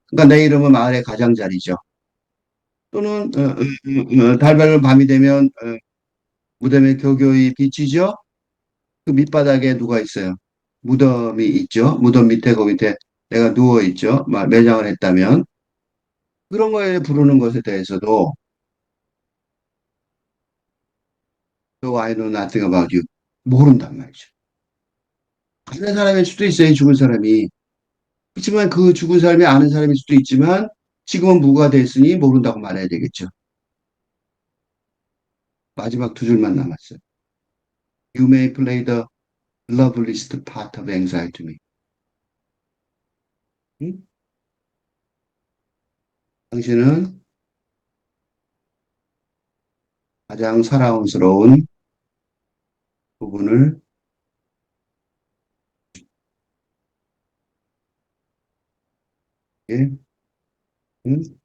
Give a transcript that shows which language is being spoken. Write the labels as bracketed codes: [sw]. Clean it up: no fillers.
[ko] 그러니까 내 이름은 마을의 가장자리죠. 또는, 달밝은 밤이 되면, 무덤의 교교이 비치죠? 그 밑바닥에 누가 있어요? 무덤이 있죠? 무덤 밑에, 그 밑에 내가 누워있죠? 매장을 했다면. 그런 거에 부르는 것에 대해서도, [en] So I know nothing about you. [ko] 모른단 말이죠. 아는 사람일 수도 있어요, 죽은 사람이. 그렇지만 그 죽은 사람이 아는 사람일 수도 있지만 지금은 무가 됐으니 모른다고 말해야 되겠죠. 마지막 두 줄만 남았어요. [en] You may play the loveliest part of exile to me. [ko] 응? 당신은 가장 사랑스러운 부분을 예? 응?